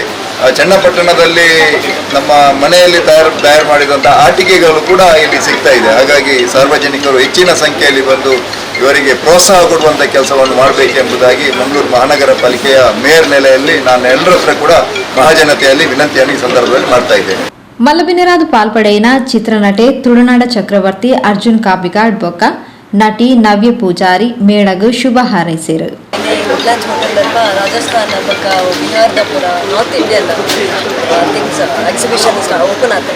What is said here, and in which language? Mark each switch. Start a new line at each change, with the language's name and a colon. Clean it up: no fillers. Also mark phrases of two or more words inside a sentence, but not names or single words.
Kannada: ಚನ್ನಪಟ್ಟಣದಲ್ಲಿ ನಮ್ಮ ಮನೆಯಲ್ಲಿ ತಯಾರು ಮಾಡಿದಂಥ ಆಟಿಕೆಗಳು ಕೂಡ ಇಲ್ಲಿ ಸಿಗ್ತಾ ಇದೆ. ಹಾಗಾಗಿ ಸಾರ್ವಜನಿಕರು ಹೆಚ್ಚಿನ ಸಂಖ್ಯೆಯಲ್ಲಿ ಬಂದು ಇವರಿಗೆ ಪ್ರೋತ್ಸಾಹ ಕೊಡುವಂಥ ಕೆಲಸವನ್ನು ಮಾಡಬೇಕೆಂಬುದಾಗಿ ಮಂಗಳೂರು ಮಹಾನಗರ ಪಾಲಿಕೆಯ ಮೇಯರ್ ನೆಲೆಯಲ್ಲಿ ನಾನು ಎಲ್ಲರ ಹತ್ರ ಕೂಡ ಮಹಾಜನತೆಯಲ್ಲಿ ವಿನಂತಿಯನ್ನು ಈ ಸಂದರ್ಭದಲ್ಲಿ ಮಾಡ್ತಾ ಇದ್ದೇನೆ.
Tulu: ಮಲ್ಲಬಿನೆರಾದು ಪಾಲ್ಪಡೆಯಿನ ಚಿತ್ರನಟೆ ತುಳುನಾಡ ಚಕ್ರವರ್ತಿ ಅರ್ಜುನ್ ಕಾಪಿಗಾಡ್ ಬೊಕ್ಕ ನಟಿ ನವ್ಯ ಪೂಜಾರಿ ಮೇಳಗು ಶುಭ ಹಾರೈಸಿರು. ವುಡ್ಲ್ಯಾಂಡ್ಸ್ ಹೋಟೆಲ್ ರಾಜಸ್ಥಾನ ಬೊಕ್ಕ ಬಿಹಾರದ ಪೂರ
English: North Indian things exhibition open
Tulu: ಆಗ್ತದೆ.